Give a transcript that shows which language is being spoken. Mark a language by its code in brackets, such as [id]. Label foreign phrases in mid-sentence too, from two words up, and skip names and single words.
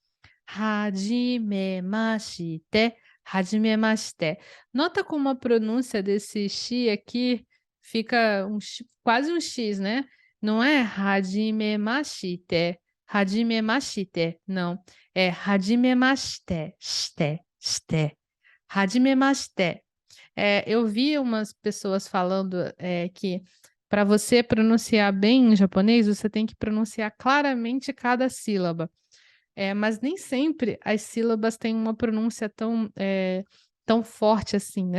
[ja] はじめまして。はじめまして. [pt] Nota como a pronúncia desse shi aqui fica quase um X, né? Não é hajimemashite. Hajimemashite. Não. É hajimemashite. Shite. Shite. Hajimemashite. Eu vi umas pessoas falando que para você pronunciar bem em japonês, você tem que pronunciar claramente cada sílaba. mas nem sempre as sílabas têm uma pronúncia tão forte assim, né?